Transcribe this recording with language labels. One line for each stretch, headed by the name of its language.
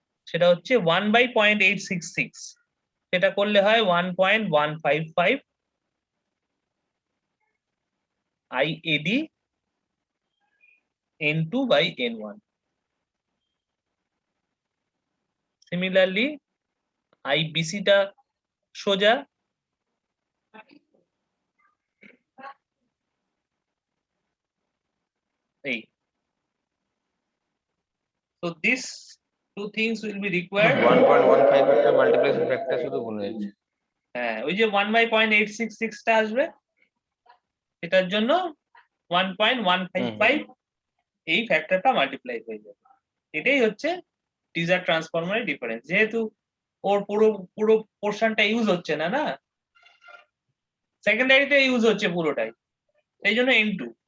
Bangla: সেটা হচ্ছে 1/0.866, সেটা করলে হয় 1.155 IAD N2/N1। সিমিলারলি IBC টা সোজা এই।
English: So these two things will be required.
Bangla: 1.15 একটা মাল্টিপ্লিকেশন ফ্যাক্টর শুধু গুণ হয়েছে। হ্যাঁ, ওই যে 1/0.866 টা আসবে, এটার জন্য 1.155 এই ফ্যাক্টরটা মাল্টিপ্লাই হয়ে যাবে। এটাই হচ্ছে টিজার ট্রান্সফরমারের ডিফারেন্স। যেহেতু ওর পুরো পোর্শনটা ইউজ হচ্ছে না, না সেকেন্ডারিতে ইউজ হচ্ছে পুরোটাই, সেই জন্য N2।